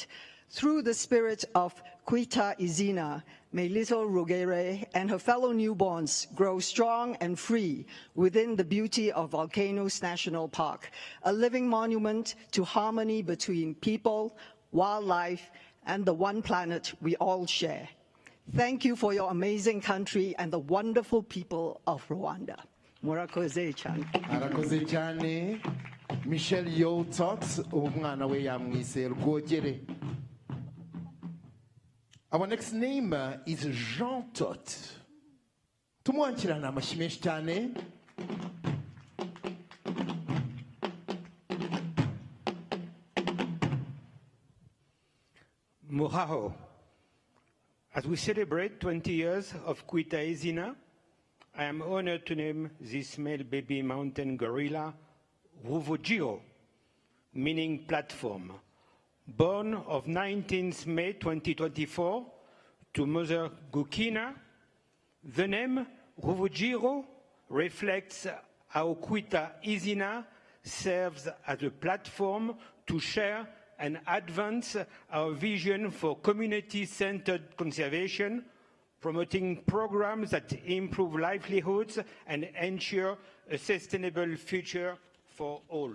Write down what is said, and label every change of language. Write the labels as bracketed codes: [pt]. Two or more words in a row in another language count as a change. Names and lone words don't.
[en] Through the spirit of Kwita Izina, may little Rogire and her fellow newborns grow strong and free within the beauty of Volcanoes National Park, a living monument to harmony between people, wildlife, and the one planet we all share. Thank you for your amazing country and the wonderful people of Rwanda. [rw] Murakoze cyane. Arakoze cyane. Michelle Yotot, umwana we yamwise Rwogere. [en] Our next name is Jean Tot. [rw] Tumwakirana amashimesh cyane. Muraho. [en] As we celebrate 20 years of Kwita Izina, I am honored to name this male baby mountain gorilla Ruvugiro, meaning platform. Born of 19th May 2024 to Mother Gukina, the name Ruvugiro reflects how Kwita Izina serves as a platform to share and advance our vision for community-centered conservation, promoting programs that improve livelihoods and ensure a sustainable future for all.